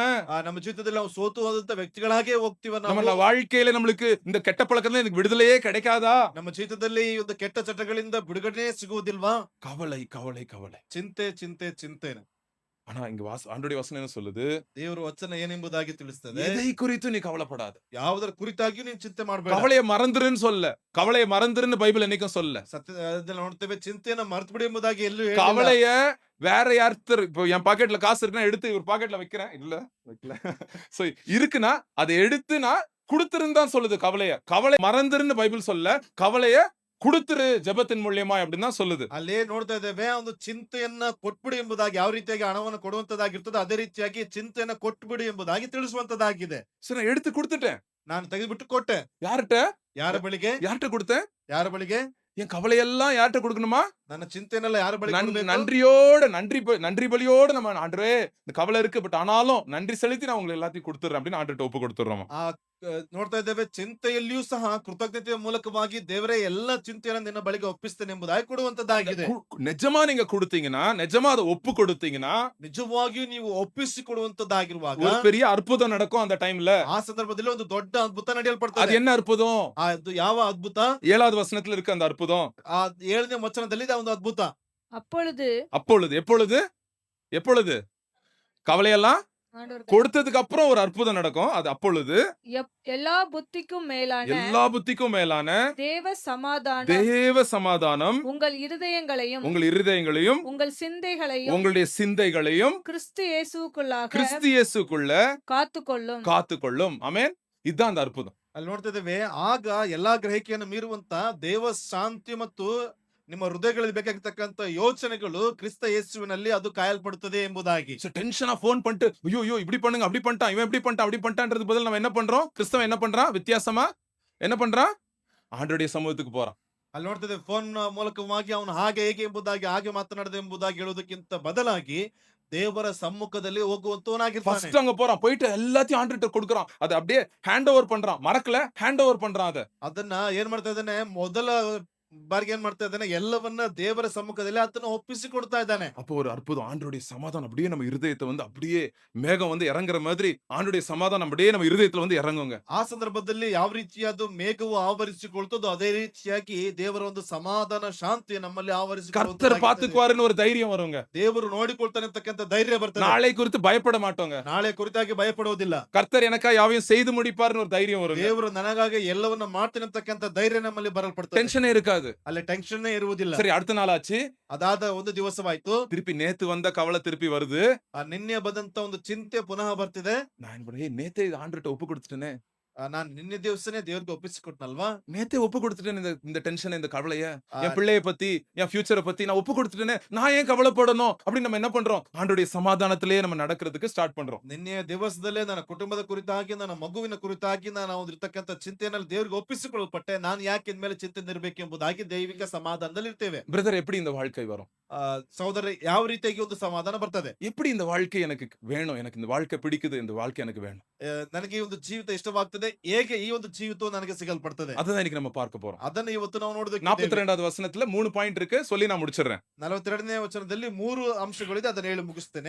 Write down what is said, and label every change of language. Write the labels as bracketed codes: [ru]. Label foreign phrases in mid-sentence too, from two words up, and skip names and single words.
[kn] ನಮ್ಮ ಜೀವಿತದಲ್ಲಿ ನಾವು ಸೋತು ಹೋದಂತ ವ್ಯಕ್ತಿಗಳಾಗೇ ಹೋಗ್ತೀವ [ta] நம்ம [kn] ನಾವು. [ta] வாழ்க்கையில நம்மளுக்கு இந்த கெட்ட பழக்கத்துல எனக்கு விடுதலையே கிடைக்காதா? [kn] ನಮ್ಮ ಜೀವಿತದಲ್ಲಿ ಈ ಒಂದು ಕೆಟ್ಟ ಚಟಗಳಿಂದ ಬಿಡುಗಡೆ ಸಿಗುವುದಿಲ್ವಾ? [ta] கவலை கவலை கவலை. [kn] ಚಿಂತೆ ಚಿಂತೆ ಚಿಂತೆ. [ta] ஆனா இங்க ஆண்டவருடைய வசனம் என்ன சொல்லுது? [kn] ದೇವರ ವಚನ ಏನೆಂಬುದಾಗಿ ತಿಳಿಸ್ತದೆ. [ta] எதை குறித்து நீ கவலைப்படாத. [kn] ಯಾವುದರ ಕುರಿತಾಗಿಯೂ ನೀನು ಚಿಂತೆ ಮಾಡಬೇಡ. [ta] கவலையை மறந்துருன்னு சொல்ல. கவலையை மறந்துருன்னு பைபிள் என்னைக்கும் சொல்ல. [kn] ಸತ್ಯದಲ್ಲಿ ನೋಡ್ತೇವೆ, ಚಿಂತೆಯನ್ನ ಮರ್ತು ಬಿಡಿ ಎಂಬುದಾಗಿ ಎಲ್ಲೂ ಹೇಳಿಲ್ಲ. [ta] கவலைய வேற யார்த்தர் இப்போ என் பாக்கெட்ல காசு இருக்குன்னா எடுத்து இவர் பாக்கெட்ல வைக்கிறேன். இல்ல வைக்கல. சோ இருக்குன்னா அதை எடுத்து நான் கொடுத்துருன்னு தான் சொல்லுது கவலைய. கவலை மறந்துருன்னு பைபிள் சொல்ல. கவலைய கொடுத்துரு ஜெபத்தின் மூலியமா அப்படின்னு தான் சொல்லுது. [kn] ಅಲ್ಲೇ ನೋಡ್ತಾ ಇದ್ದೇವೆ, ಒಂದು ಚಿಂತೆಯನ್ನ ಕೊಟ್ಬಿಡಿ ಎಂಬುದಾಗಿ ಯಾವ ರೀತಿಯಾಗಿ ಹಣವನ್ನು ಕೊಡುವಂತದ್ದಾಗಿರ್ತದೆ ಅದೇ ರೀತಿಯಾಗಿ ಚಿಂತೆಯನ್ನ ಕೊಟ್ಬಿಡಿ ಎಂಬುದಾಗಿ ತಿಳಿಸುವಂತದ್ದಾಗಿದೆ. [ta] சரி நான் எடுத்து கொடுத்துட்டேன். [kn] ನಾನು ತೆಗೆದುಬಿಟ್ಟು ಕೊಟ್ಟೆ. [ta] யார்கிட்ட? [kn] ಯಾರ ಬಳಿಗೆ? [ta] யார்கிட்ட கொடுத்தேன்? [kn] ಯಾರ ಬಳಿಗೆ? [ta] என் கவலையெல்லாம் யார்கிட்ட கொடுக்கணுமா? [kn] ನನ್ನ ಚಿಂತೆಯನ್ನೆಲ್ಲ ಯಾರ ಬಳಿಗೆ ಕೊಡ್ಬೇಕು? [ta] நன்றியோட நன்றி பலியோட நம்ம ஆண்டவரே இந்த கவலை இருக்கு பட் ஆனாலும் நன்றி செலுத்தி நான் உங்களுக்கு எல்லாத்தையும் கொடுத்துறேன் அப்படின்னு ஆண்டவர்ட்ட ஒப்பு கொடுத்துறோம். [kn] ನೋಡ್ತಾ ಇದ್ದೇವೆ, ಚಿಂತೆಯಲ್ಲಿಯೂ ಸಹ ಕೃತಜ್ಞತೆಯ ಮೂಲಕವಾಗಿ ದೇವರೇ ಎಲ್ಲ ಚಿಂತೆಯನ್ನು ನಿನ್ನ ಬಳಿಗೆ ಒಪ್ಪಿಸ್ತೇನೆ ಎಂಬುದಾಗಿ ಕೊಡುವಂತದ್ದಾಗಿದೆ. [ta] நிஜமா நீங்க கொடுத்தீங்கன்னா, நிஜமா அதை ஒப்பு கொடுத்தீங்கன்னா, [kn] ನಿಜವಾಗಿಯೂ ನೀವು ಒಪ್ಪಿಸಿ ಕೊಡುವಂತದ್ದಾಗಿರುವಾಗ [ta] ஒரு பெரிய அற்புதம் நடக்கும் அந்த டைம்ல. [kn] ಆ ಸಂದರ್ಭದಲ್ಲಿ ಒಂದು ದೊಡ್ಡ ಅದ್ಭುತ [ta] அது [kn] ನಡೆಯಲ್ಪಡ್ತದೆ. [ta] என்ன அற்புதம்? [kn] ಅದು ಯಾವ ಅದ್ಭುತ? [ta] 7வது வசனத்துல இருக்கு அந்த அற்புதம். [kn] ಆ 7ನೇ ವಚನದಲ್ಲಿ ಇದೆ ಒಂದು ಅದ್ಭುತ. [ta] அப்பொழுது எப்பொழுது கவலையெல்லாம் ஆண்டவர் கொடுத்ததுக்கு அப்புறம் ஒரு அற்புதம் நடக்கும். அது அப்பொழுது எல்லா புத்திக்கும் மேலான தேவ சமாதானம் உங்கள் இருதயங்களையும் உங்கள் உங்களுடைய சிந்தைகளையும் கிறிஸ்து இயேசுக்குள்ள காத்துக்கொள்ளும். ஆமென். இதுதான் அந்த அற்புதம். [kn] ಅಲ್ಲಿ ನೋಡ್ತಾ ಇದ್ದೇವೆ, ಆಗ ಎಲ್ಲಾ ಗ್ರಹಿಕೆಯನ್ನು ಮೀರುವಂತ ದೇವ ಶಾಂತಿ ಮತ್ತು ನಿಮ್ಮ ಹೃದಯಗಳಲ್ಲಿ ಬೇಕಾಗಿರ್ತಕ್ಕಂಥ ಯೋಚನೆಗಳು ಕ್ರಿಸ್ತ ಯೇಸುವಿನಲ್ಲಿ ಅದು ಕಾಯಲ್ಪಡುತ್ತದೆ ಎಂಬುದಾಗಿ. [ta] டென்ஷனா போன் பண்ணிட்டு ஐயோ இப்படி பண்ணுங்க அப்படி பண்ணிட்டான் இவன் இப்படி பண்ணிட்டான் அப்படி பண்ணிட்டான்றது பதில் நம்ம என்ன பண்றோம்? கிறிஸ்தவன் என்ன பண்றான்? வித்தியாசமா என்ன பண்றான்? ஆண்டவருடைய சமூகத்துக்கு போறான். [kn] ಅಲ್ಲಿ ನೋಡ್ತಿದ್ದೆ, ಫೋನ್ ಮೂಲಕವಾಗಿ ಅವನು ಹಾಗೆ ಹೇಗೆ ಎಂಬುದಾಗಿ ಹಾಗೆ ಮಾತನಾಡದೆ ಎಂಬುದಾಗಿ ಹೇಳೋದಕ್ಕಿಂತ ಬದಲಾಗಿ ದೇವರ ಸಮ್ಮುಖದಲ್ಲಿ ಹೋಗುವಂತವನಾಗಿರ್ತಾನೆ. [ta] ஃபர்ஸ்ட் அங்க போறான். போயிட்டு எல்லாத்தையும் ஆண்டவர்ட்ட கொடுக்கறான். அதை அப்படியே [en] hand over [ta] பண்றான். மறக்கல, [en] hand over [ta] பண்றான். [kn] ಅದನ್ನ ಏನ್ ಮಾಡ್ತಾ ಇದ್ದಾನೆ? ಮೊದಲ ಬಾರಿಗೆ ಏನ್ ಮಾಡ್ತಾ ಇದ್ದಾನೆ? ಎಲ್ಲವನ್ನ ದೇವರ ಸಮ್ಮುಖದಲ್ಲಿ ಆತನ ಒಪ್ಪಿಸಿ ಕೊಡ್ತಾ ಇದ್ದಾನೆ. [ta] அப்போ ஒரு அற்புதம். ஆண்டவருடைய சமாதானம் அப்படியே நம்ம இருதயத்தை வந்து அப்படியே மேகம் வந்து இறங்குற மாதிரி ஆண்டவருடைய சமாதானம் அப்படியே நம்ம இருதயத்துல வந்து இறங்குங்க. [kn] ಆ ಸಂದರ್ಭದಲ್ಲಿ ಯಾವ ರೀತಿಯಾದ ಮೇಘವು ಆವರಿಸಿಕೊಳ್ತದೋ ಅದೇ ರೀತಿಯಾಗಿ ದೇವರ ಒಂದು ಸಮಾಧಾನ ಶಾಂತಿ ನಮ್ಮಲ್ಲಿ [ta] கர்த்தர் [kn] ಆವರಿಸಿಕೊಳ್ಳುತ್ತದೆ. [ta] பாத்துக்குவாருன்னு ஒரு தைரியம் வருங்க. [kn] ದೇವರು ನೋಡಿಕೊಳ್ತಾನೆ ಅಂತಕ್ಕಂಥ ಧೈರ್ಯ ಬರ್ತದೆ. [ta] நாளை குறித்து பயப்பட மாட்டோங்க. [kn] ನಾಳೆ ಕುರಿತಾಗಿ ಭಯಪಡುವುದಿಲ್ಲ. [ta] கர்த்தர் எனக்கா யாவையும் செய்து முடிப்பாருன்னு ஒரு தைரியம் வருங்க. [kn] ದೇವರು ನನಗಾಗಿ ಎಲ್ಲವನ್ನ ಮಾಡ್ತಾನೆ ಅಂತಕ್ಕಂಥ ಧೈರ್ಯ ನಮ್ಮಲ್ಲಿ ಬರಲ್ಪಡ್ತದೆ. [ta] டென்ஷனே இருக்காது. [kn] ಅಲ್ಲಿ ಟೆನ್ಷನ್ ಇರುವುದಿಲ್ಲ. [ta] சரி அடுத்த நாள் ஆச்சு. [kn] ಅದಾದ ಒಂದು ದಿವಸವಾಯ್ತು. [ta] திருப்பಿ நேத்து வந்த கவலை திருப்பி வருது. [kn] ನಿನ್ನೆ ಬಂದಂತ ಒಂದು ಚಿಂತೆ ಪುನಃ ಬರ್ತಿದೆ. [ta] நான் என்ன பண்ணேன்? நேத்தே ஆண்டவர்ட்ட ஒப்பு கொடுத்துட்டேனே. [kn] ನಾನ್ ನಿನ್ನೆ ದಿವಸನೇ ದೇವ್ರಿಗೆ ಒಪ್ಪಿಸಿಕೊಟ್ನಲ್ವಾ? [ta] நேத்தே ஒப்பு கொடுத்துட்டேன் இந்த டென்ஷன் இந்த கவலைய. என் பிள்ளைய பத்தி என் ஃபியூச்சரை பத்தி நான் ஒப்பு கொடுத்துட்டேனே. நான் ஏன் கவலைப்படணும்? அப்படி நம்ம என்ன பண்றோம்? ஆண்டவருடைய சமாதானத்திலே நம்ம நடக்கிறதுக்கு ஸ்டார்ட் பண்றோம். [kn] ನಿನ್ನೆಯ ದಿವಸದಲ್ಲೇ ನನ್ನ ಕುಟುಂಬದ ಕುರಿತಾಗಿ ನನ್ನ ಮಗುವಿನ ಕುರಿತಾಗಿ ನಾನು ಇರ್ತಕ್ಕಂಥ ಚಿಂತೆಯಲ್ಲಿ ದೇವರಿಗೆ ಒಪ್ಪಿಸಿಕೊಳ್ಳಲ್ಪಟ್ಟೆ. ನಾನು ಯಾಕೆ ಇನ್ಮೇಲೆ ಚಿಂತೆ ಇರಬೇಕು ಎಂಬುದಾಗಿ ದೈವಿಕ ಸಮಾಧಾನದಲ್ಲಿ ಇರ್ತೇವೆ. [ta] பிரதர் எப்படி இந்த வாழ்க்கை வரும்? [kn] ಸಹೋದರ, ಯಾವ ರೀತಿಯಾಗಿ ಒಂದು ಸಮಾಧಾನ ಬರ್ತದೆ? [ta] எப்படி இந்த வாழ்க்கை எனக்கு வேணும்? எனக்கு இந்த வாழ்க்கை பிடிக்குது. இந்த வாழ்க்கை எனக்கு வேணும். [kn] ನನಗೆ ಈ ಒಂದು ಜೀವಿತ ಇಷ್ಟವಾಗ್ತದೆ. ಹೇಗೆ ಈ ಒಂದು ಜೀವಿತವು ನನಗೆ ಸಿಗಲ್ಪಡ್ತದೆ? [ta] அதான் இன்னைக்கு நம்ம பார்க்க போறோம். [kn] ಅದನ್ನ ಇವತ್ತು ನಾವು ನೋಡೋದಕ್ಕೆ [ta] 42வது வசனத்துல 3 பாயிண்ட் இருக்கு. சொல்லி நான் முடிச்சிடுறேன். [kn] 42ನೇ ವಚನದಲ್ಲಿ 3 ಅಂಶಗಳಿದೆ. ಅದನ್ನ ಹೇಳಿ ಮುಗಿಸ್ತೇನೆ.